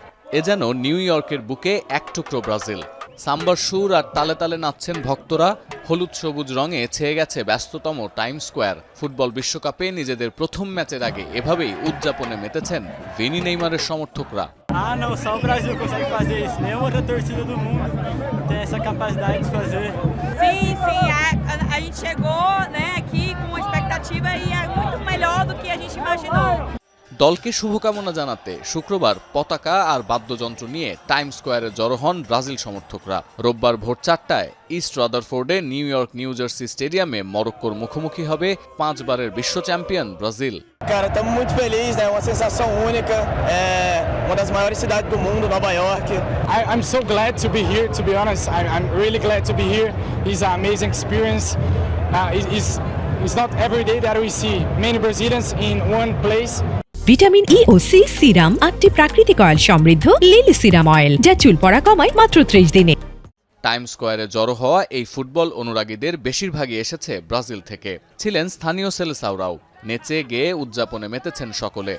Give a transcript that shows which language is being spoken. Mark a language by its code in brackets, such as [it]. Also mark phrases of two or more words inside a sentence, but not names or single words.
[bn] এ যেন নিউ ইয়র্কের বুকে এক টুকরো ব্রাজিল। সাম্বার সুর আর তালে তালে নাচছেন ভক্তরা। হলুদ সবুজ রঙে ছেয়ে গেছে ব্যস্ততম টাইম স্কোয়ার। ফুটবল বিশ্বকাপে নিজেদের প্রথম ম্যাচের আগে এভাবেই উদযাপনে মেতেছেন ভিনি নেইমারের সমর্থকরা। [pt] Não, só o Brasil consegue fazer isso. Nenhuma outra torcida do mundo tem essa capacidade de fazer. Sim, sim, a gente chegou, né, aqui com uma expectativa e é muito melhor do que a gente imaginou. [bn] দলকে শুভকামনা জানাতে শুক্রবার পতাকা আর বাদ্যযন্ত্র নিয়ে টাইম স্কোয়ারে জড়ো হন ব্রাজিল সমর্থকরা। রোববার ভোর 4টায় ইস্ট রাদারফোর্ডে নিউ ইয়র্ক নিউ জার্সি স্টেডিয়ামে মরক্কোর মুখোমুখি হবে 5 বারের বিশ্ব চ্যাম্পিয়ন ব্রাজিল। [pt] Cara, estamos muito felizes, né? Uma sensação única. É uma das maiores cidades do mundo, Nova York. [en] I'm so glad to be here, to be honest. I'm really glad to be here. It's an amazing experience. It's not every day that we see many Brazilians in one place. [bn] ভিটামিন ই ও সি সিরাম 8টি প্রাকৃতিক অয়েল সমৃদ্ধ লিলি সিরাম অয়েল, যা চুল পড়া কমায় মাত্র 30 দিনে। টাইম স্কোয়ারে জড়ো হওয়া এই ফুটবল অনুরাগীদের বেশিরভাগই এসেছে ব্রাজিল থেকে। ছিলেন স্থানীয় সেলেসাওরাও। নেচে গেয়ে উদযাপনে মেতেছেন সকলে।